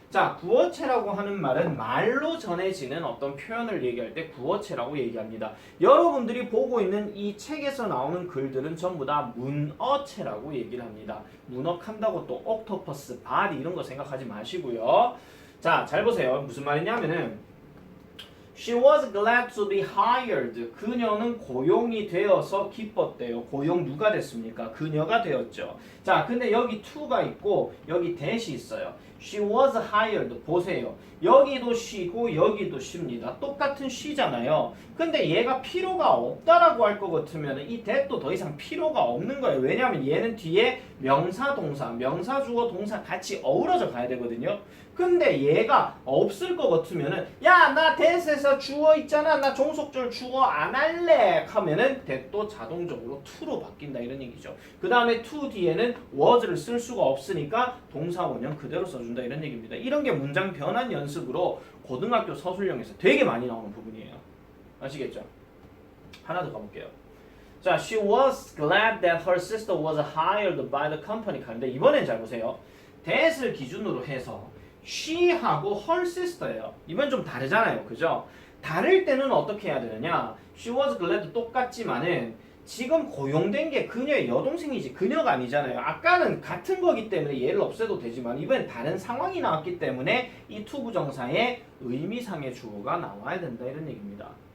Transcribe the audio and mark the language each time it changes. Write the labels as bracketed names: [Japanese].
[Korean] 자, 구어체라고 하는 말은 말로 전해지는 어떤 표현을 얘기할 때 구어체라고 얘기합니다. 여러분들이 보고 있는 이 책에서 나오는 글들은 전부 다 문어체라고 얘기를 합니다. 문어칸다고 또 옥토퍼스, 바리 이런 거 생각하지 마시고요. 자, 잘 보세요. 무슨 말이냐면은 [English] She was glad to be hired. [Korean] 그녀는 고용이 되어서 기뻤대요. 고용 누가 됐습니까? 그녀가 되었죠. 자, 근데 여기 to가 있고 여기 that이 있어요. [English] She was hired. [Korean] 보세요. 여기도 she고 여기도 she입니다. 똑같은 she잖아요. 근데 얘가 필요가 없다라고 할 것 같으면 이 that도 더 이상 필요가 없는 거예요. 왜냐하면 얘는 뒤에 명사, 동사, 명사, 주어, 동사 같이 어우러져 가야 되거든요. 근데 얘가 없을 것 같으면은 야, 나 that에서 주어 있잖아. 나 종속절 주어 안 할래. 하면은 that도 자동적으로 to로 바뀐다 이런 얘기죠. 그 다음에 to 뒤에는 was를 쓸 수가 없으니까 동사 원형 그대로 써준다 이런 얘기입니다. 이런 게 문장 변환 연습으로 고등학교 서술형에서 되게 많이 나오는 부분이에요. 아시겠죠? 하나 더 가볼게요. 자, [English] she was glad that her sister was hired by the company. [Korean] 근데 이번엔 잘 보세요. that을 기준으로 해서 she하고 her sister예요. 이번 좀 다르잖아요. 그죠? 다를 때는 어떻게 해야 되느냐? [English] she was glad [Korean] 똑같지만은 지금 고용된 게 그녀의 여동생이지 그녀가 아니잖아요. 아까는 같은 거기 때문에 얘를 없애도 되지만 이번엔 다른 상황이 나왔기 때문에 이 to 부정사의 의미상의 주어가 나와야 된다 이런 얘기입니다.